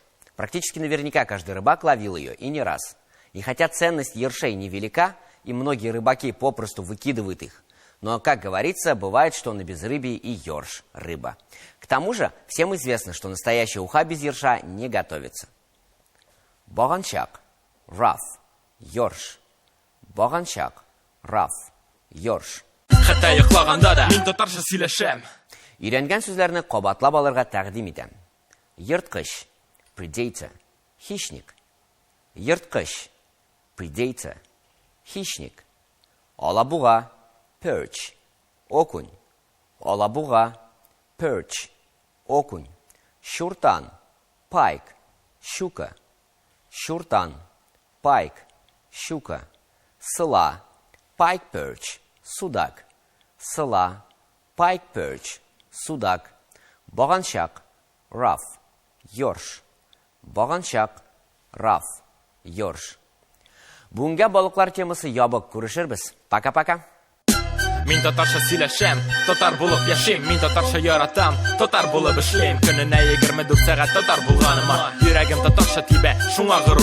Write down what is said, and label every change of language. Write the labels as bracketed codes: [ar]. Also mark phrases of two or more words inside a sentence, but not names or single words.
[ru] Практически наверняка каждый рыбак ловил ее, и не раз. И хотя ценность ершей невелика, и многие рыбаки попросту выкидывают их, но, как говорится, бывает, что на безрыбье и ёрш – рыба. К тому же, всем известно, что настоящая уха без ерша не готовится. [tt] Боганчак, раф, ёрш. Боганчак, раф, ёрш. Хәтта йоклаганда да мин татарча сөйләшәм. Өйрәнгән сүзләрне кабатлап алырга тәкъдим итәм. Ерткыч, predator, хищник. Ерткыч, predator, хищник. Олабуга, perch, окунь. Олабуга, perch, окунь. Щуртан, пайк, щука. Щуртан, пайк, щука. Села, [en] pike perch, [tt] судак. Села, [en] pike perch, [tt] судак. Боганчак, раф, ёрш. Боганчак, раф, ёрш. Бүгенге балыклар темасы ябык, күрешербез. Пока-пока. Мин татарча сөйләшәм, татар булып яшим. Мин татарча яратам, татар булып эшлим. Көненә 24 сәгать татар булганыма, йөрәгем татарча тибә, шуңа горур